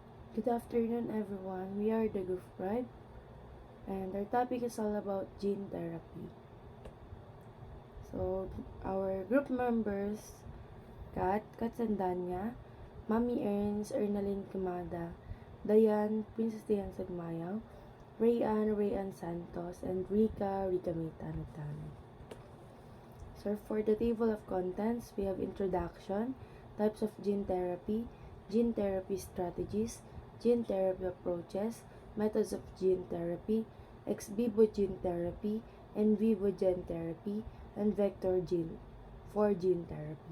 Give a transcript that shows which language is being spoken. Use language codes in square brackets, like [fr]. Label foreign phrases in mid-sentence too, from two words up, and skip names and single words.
[en] Good afternoon, everyone. We are the Goof Tribe, and our topic is all about gene therapy. So, our group members, Kat Sandanya, Mami Ernst, Ernaline Kamada, Dayan, Princess Dayan Sagmayaw, Rayan Santos, and Rika Mitanatano. So, for the table of contents, we have introduction, types of gene therapy strategies, gene therapy approaches, methods of gene therapy, ex vivo gene therapy, in vivo gene therapy, and vector gene for gene therapy.